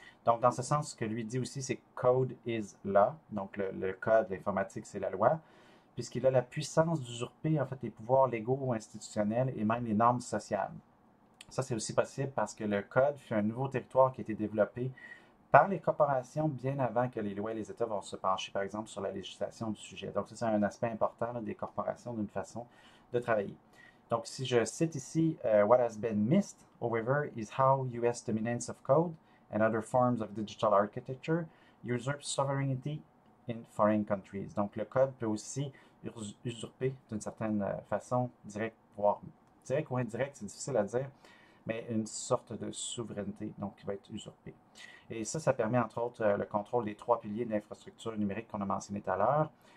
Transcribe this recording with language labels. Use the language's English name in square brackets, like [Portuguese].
[French] Donc, dans ce sens, ce que lui dit aussi, c'est [English] code is law. [French] Donc, le code, l'informatique, c'est la loi, puisqu'il a la puissance d'usurper en fait les pouvoirs légaux ou institutionnels et même les normes sociales. Ça, c'est aussi possible parce que le code fut un nouveau territoire qui a été développé par les corporations bien avant que les lois et les États vont se pencher, par exemple, sur la législation du sujet. Donc, ça, c'est un aspect important là, des corporations d'une façon de travailler. Donc, si je cite ici, [English] What has been missed, however, is how US dominance of code and other forms of digital architecture usurp sovereignty in foreign countries. [French] Donc, le code peut aussi usurper d'une certaine façon, direct, voire direct ou indirect, c'est difficile à dire, mais une sorte de souveraineté, donc qui va être usurpée. Et ça permet entre autres le contrôle des trois piliers de l'infrastructure numérique qu'on a mentionné tout à l'heure.